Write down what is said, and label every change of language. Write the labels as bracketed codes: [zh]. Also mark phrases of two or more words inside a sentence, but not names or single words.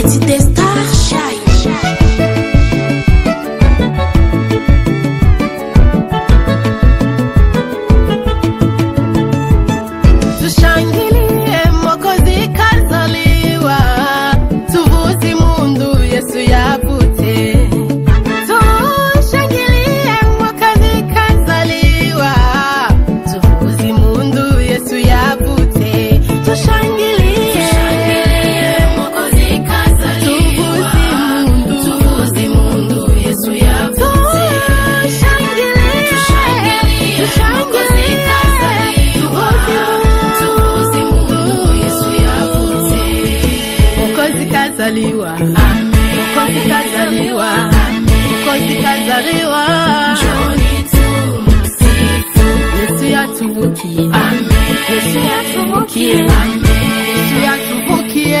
[en] the star shine. [sw] Tushangilie Mwokozi kazaliwa, [rw] tuvuze mundu Yesu yavutse. [sw] Tushangilie Mwokozi kazaliwa, [rw] tuvuze mundu Yesu yavutse. [sw] Tushangilie Mwokozi kazaliwa, [rw] tuvuze mundu Yesu yavutse. [sw] Tushangilie Mwokozi kazaliwa, [rw] tuvuze mundu Yesu yavutse. [sw] Mwokozi kazaliwa, Mwokozi kazaliwa, Mwokozi kazaliwa. Njoni tumsifu [rw] Yesu yatuvukiye, Yesu yatuvukiye, Yesu yatuvukiye.